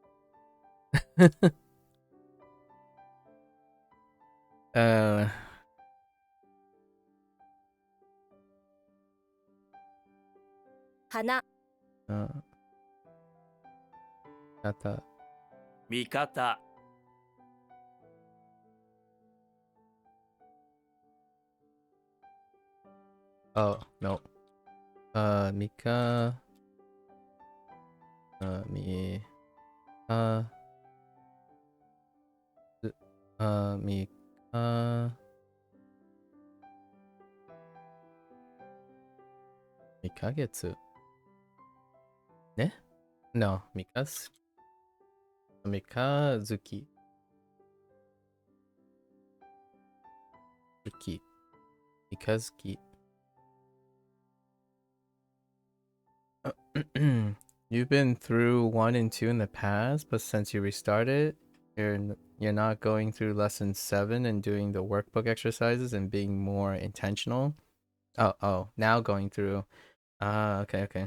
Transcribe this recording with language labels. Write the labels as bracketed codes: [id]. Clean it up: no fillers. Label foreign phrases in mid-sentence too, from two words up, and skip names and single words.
[ja] uh, 花 Kata. 味方 [en] Oh, no. [ja] Mika. Mi. Mika. Mikagetsu. Ne? No, Mikas. Mikazuki. Zuki. Mikazuki. [en] You've been through 1 and 2 in the past, but since you restarted, you're not going through lesson 7 and doing the workbook exercises and being more intentional. Oh, now going through. Okay.